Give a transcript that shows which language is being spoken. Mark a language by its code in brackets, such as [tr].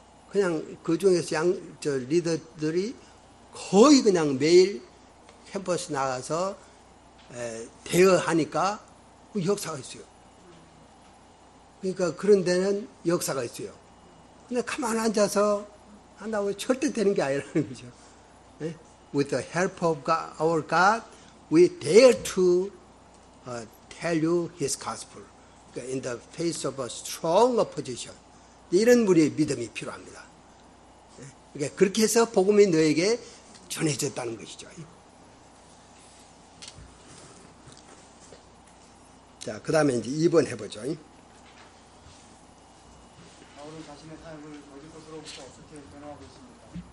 [ko] 그냥 그 중에서 리더들이 거의 그냥 매일 캠퍼스 나가서 대여하니까 그 역사가 있어요. 그러니까 그런 데는 역사가 있어요. 근데 가만히 앉아서 한다고 절대 되는 게 아니라는 거죠. [en] With the help of God, our God, we dare to tell you His gospel. 그러니까 in the face of a strong opposition. [ko] 이런 우리의 믿음이 필요합니다. 그러니까 그렇게 해서 복음이 너에게 전해졌다는 것이죠. 자, 그 다음에 이제 2번 해보죠. 바울은 자신의 삶을 거짓 것으로부터 어떻게 변화하고 있습니까?